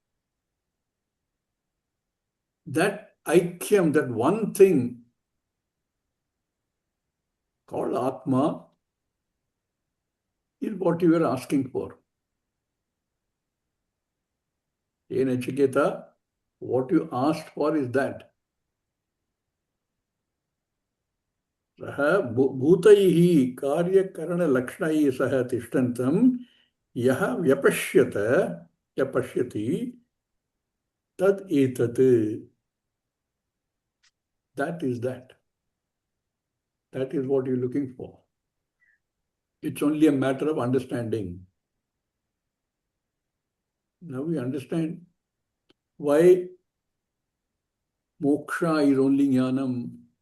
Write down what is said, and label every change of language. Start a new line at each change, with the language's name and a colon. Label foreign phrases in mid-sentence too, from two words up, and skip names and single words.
English: That aikyam, that one thing called Atma, is what you are asking for. Hey Nachiketa, what you asked for is that.
Sanskrit: Saha bhutaihi karya karana lakshnaihi saha tishtantam yaha vyapashyati tad etat.
English: That is that. That is what you're looking for. It's only a matter of understanding. Now we understand why moksha is only jnanam.